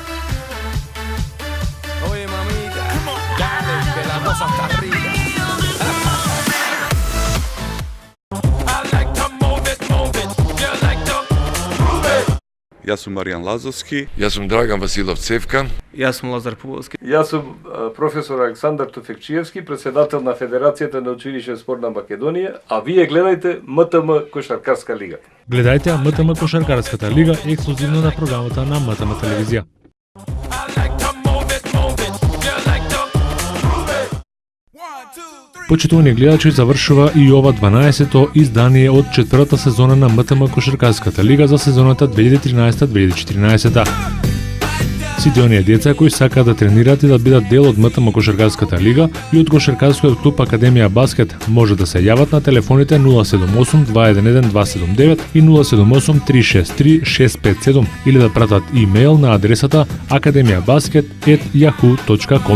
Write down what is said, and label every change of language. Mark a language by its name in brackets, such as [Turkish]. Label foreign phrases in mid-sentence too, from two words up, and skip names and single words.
[Spanish] Oye, mamita, dale, que la cosa está rica. [English] I like to move it, you like to move it. [Macedonian] Јас сум Маријан Лазовски. Јас сум Драган Василов Цевкан. Јас сум Лазар Пуловски. Јас сум професор Александар Туфекчиевски, председател на Федерацијата на училишен спорт на Македонија, а вие гледајте МТМ кошаркарска лига. Гледајте МТМ кошаркарската лига ексклузивно на програмата на МТМ телевизија. [English] I like to move it, you like to move it. 1, 2, 3. [Macedonian] Почитувани гледачи, завршува и ова 12-то издание од четвртата сезона на МТМ Кошаркарската лига за сезоната 2013-2014. Сите оние деца кои сакаат да тренираат и да бидат дел од МТМ Кошаркарската лига и од Кошаркарскиот клуб Академија Баскет може да се јават на телефоните 078 211 279 и 078 363 657 или да пратат имејл на адресата academiabasket@yahoo.com.